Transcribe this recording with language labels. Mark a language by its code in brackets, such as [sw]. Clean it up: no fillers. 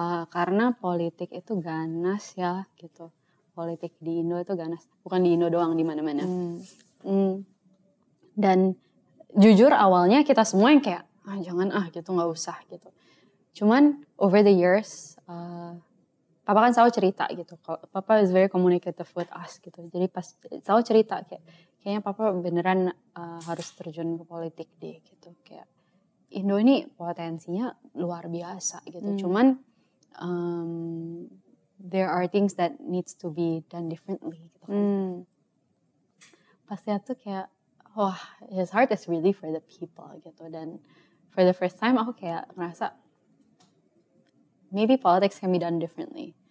[id] Karena politik itu ganas ya gitu. Politik di Indo itu ganas, bukan di Indo doang, di mana-mana. Dan jujur awalnya kita semua yang kayak jangan gitu, nggak usah gitu. Cuman [en] over the years, [id] papa kan selalu cerita gitu. [en] Papa is very communicative with us [id] gitu. Jadi pas selalu cerita kayaknya papa beneran harus terjun ke politik deh gitu. Kayak Indo ini potensinya luar biasa gitu. Cuman [en] there are things that needs to be done differently [id] gitu kan. Pas lihat tuh kayak wah [en] his heart is really for the people [id] gitu. Dan [en] for the first time [id] aku kayak ngerasa [en] maybe politics can be done differently.